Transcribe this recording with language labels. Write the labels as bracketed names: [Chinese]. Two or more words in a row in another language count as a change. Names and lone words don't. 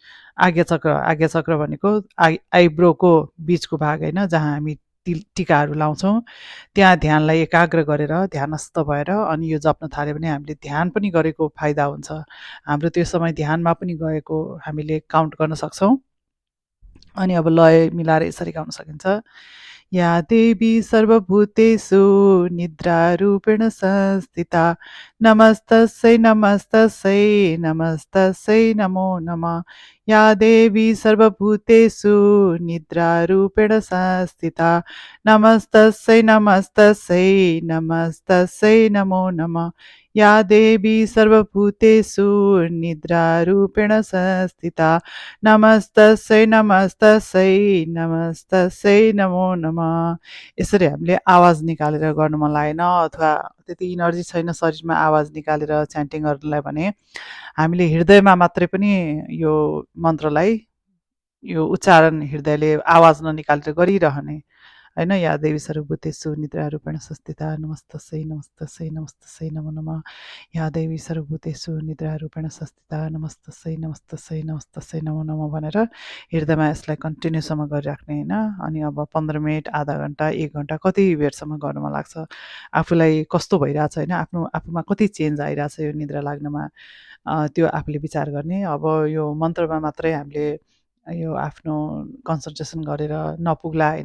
[Nepali] आज्ञाचक्र भनेको आइब्रोको बिचको भाग होइन, जहाँ हामी टिकाहरू लाउँछौँ त्यहाँ ध्यानलाई एकाग्र गरेर ध्यानस्थ भएर अनि यो जप्न थाल्यो भने हामीले ध्यान पनि गरेको फाइदा हुन्छ। हाम्रो त्यो समय ध्यानमा पनि गएको हामीले काउन्ट गर्न सक्छौँ। अनि अब लय मिलाएर यसरी गाउन सकिन्छ, [Sanskrit] या देवी सर्वभूतेषु निद्रारूपेण संस्थिता नमस्तस्यै नमस्तस्यै नमस्तस्यै नमो नमः। या देवी सर्वभूतेषु निद्रारूपेण संस्थिता नमस्तस्यै नमस्तस्यै नमस्तस्यै नमो नमः। या देवी सर्वभूतेषु निद्रारूपेण संस्थिता नमस्तस्यै नमस्तस्यै नमस्तस्यै नमो नमः। [Nepali] यसरी हामीले आवाज निकालेर गर्नु मन लागेन अथवा त्यति इनर्जी छैन शरीरमा आवाज निकालेर च्यान्टिङ गर्नलाई भने हामीले हृदयमा मात्रै पनि यो मन्त्रलाई यो उच्चारण हृदयले आवाज ननिकालेर गरिरहने होइन। [Sanskrit] या देवी सर्वभूतेषु निद्रारूपेण संस्थिता नमस्तस्यै नमस्तस्यै नमस्तस्यै नमो नमः। या देवी सर्वभूतेषु निद्रारूपेण संस्थिता नमस्तस्यै नमस्तस्यै नमस्तस्यै नमो नमः [Nepali] भनेर हृदयमा यसलाई कन्टिन्यूसम्म गरिराख्ने होइन। अनि अब 15 मिनट, आधा घन्टा, 1 घन्टा कति बेरसम्म गर्नु मन लाग्छ, आफूलाई कस्तो भइरहेछ होइन, आफूमा कति चेन्ज आइरहेछ यो निद्रा लाग्नमा, त्यो आफूले विचार गर्ने। अब यो मन्त्रमा मात्रै हामीले यो आफ्नो कन्सन्ट्रेसन गरेर नपुग्ला होइन।